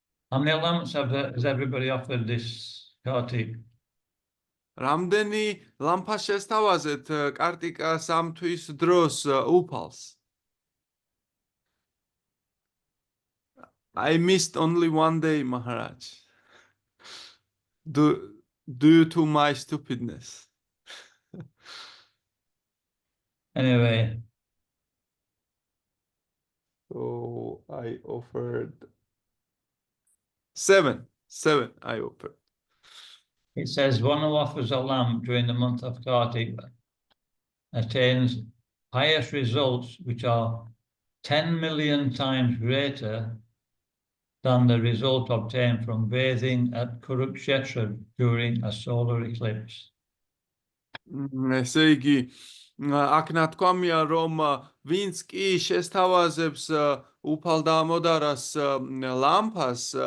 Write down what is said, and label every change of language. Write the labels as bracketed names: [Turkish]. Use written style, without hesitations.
[English] How many lamps has everybody offered this Kartik? [Georgian] რამდენი ლამპას შესთავაზეთ კარტიკას ამ თვის დროს უფალს? [English] I missed only one day, Maharaj. due to my stupidness. Anyway, So I offered 7. I offered. it says one who offers a lamb during the month of Kartik attains highest results, which are 10 million times greater than the result obtained from bathing at Kurukshetra during a solar eclipse. [Georgian] ესე იგი აქ ნათქვამია რომ ვინც კი შესთავაზებს უფალ დამოდარას ლამპას